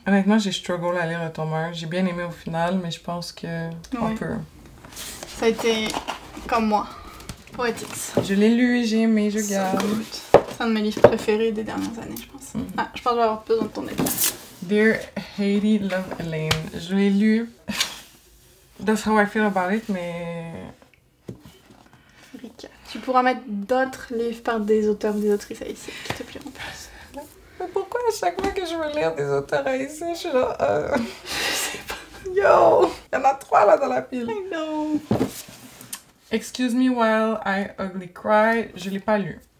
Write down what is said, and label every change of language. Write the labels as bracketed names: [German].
[French] Honnêtement, j'ai struggle à lire le tome 1. J'ai bien aimé au final, mais je pense que on peut. Ça a été comme moi. Poetics. Je l'ai lu et j'ai aimé, je garde. C'est un de mes livres préférés des dernières années, je pense. Ah, je pense que je vais avoir besoin de ton aide. Dear Haiti, Love Elaine. Je l'ai lu. [English] That's how I feel about it, mais... Rika. [French] Tu pourras mettre d'autres livres par des auteurs ou des autrices haïtiennes qui te plairont plus. Mais pourquoi à chaque fois que je veux lire des auteurs haïtiens, je suis là... Je sais pas. Yo! Il y en a 3 là dans la pile. [English] I know. [French] Excuse Me While I Ugly Cry, je l'ai pas lu.